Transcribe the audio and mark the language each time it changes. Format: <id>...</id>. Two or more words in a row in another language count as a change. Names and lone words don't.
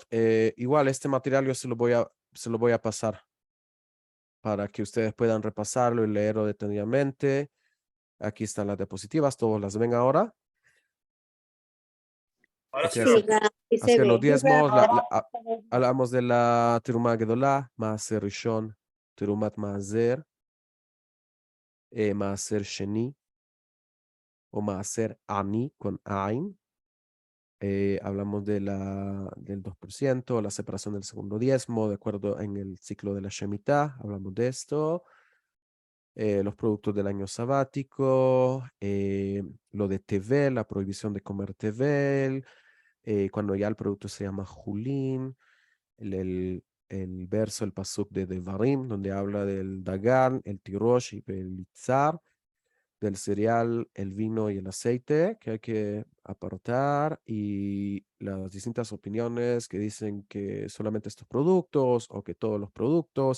<es>Igual este material yo se lo voy a pasar para que ustedes puedan repasarlo y leerlo detenidamente. Aquí están las diapositivas, todos las ven ahora. Ahora Ok, sí, Sí, Rap. Rap, sí se hacia los ve. diezmos, Ahora hablamos de la</es> <he>תרומה גדולה, מעשר ראשון תרומת מעשר מעשר שני</he> <es>o</es> <he>מעשר עני</he> <es>con ain. Hablamos del 2%, la separación del segundo diezmo, de acuerdo en el ciclo de la Shemitah, hablamos de esto. Los productos del año sabático, lo de Tevel, la prohibición de comer Tevel, cuando ya el producto se llama Julín, el verso, el pasuk de Devarim, donde habla del Dagan, el Tirosh y el Itzar, del cereal, el vino y el aceite que hay que apartar, y las distintas opiniones que dicen que solamente estos productos o que todos los productos.</es>